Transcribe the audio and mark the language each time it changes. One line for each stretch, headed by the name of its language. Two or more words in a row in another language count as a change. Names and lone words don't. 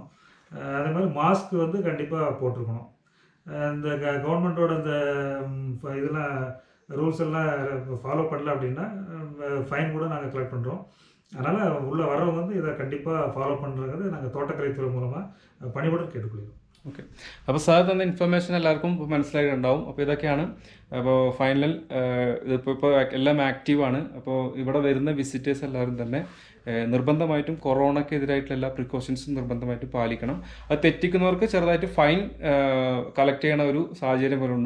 Tamil: அதே மாதிரி மாஸ்க் வந்து கண்டிப்பாக போட்டிருக்கணும். இந்த கவர்மெண்ட்டோட இந்த இதெல்லாம் ரூல்ஸ் எல்லாம் ஃபாலோ பண்ணல அப்படின்னா ஃபைன் கூட நாங்கள் கலெக்ட் பண்ணுறோம். அதனால் உள்ளே வரவங்க வந்து இதை கண்டிப்பாக ஃபாலோ பண்ணுறது நாங்கள் தோட்டக்கலைத்துறை மூலமாக பணிவுடன் കേട്ടുകൊള്ളുന്നു.
Malayalam: ഓക്കെ. അപ്പോൾ സാർ തന്ന ഇൻഫർമേഷൻ എല്ലാവർക്കും മനസ്സിലായിട്ടുണ്ടാവും. അപ്പോൾ ഇതൊക്കെയാണ്. അപ്പോൾ ഫൈനൽ ഇപ്പോൾ എല്ലാം ആക്റ്റീവാണ്. അപ്പോൾ ഇവിടെ വരുന്ന വിസിറ്റേഴ്സ് എല്ലാവരും തന്നെ നിർബന്ധമായിട്ടും കൊറോണയ്ക്കെതിരായിട്ടുള്ള എല്ലാ പ്രിക്കോഷൻസും നിർബന്ധമായിട്ടും പാലിക്കണം. അത് തെറ്റിക്കുന്നവർക്ക് ചെറുതായിട്ട്
English: fine collect
Malayalam: ചെയ്യണ ഒരു സാഹചര്യം പോലുണ്ട്.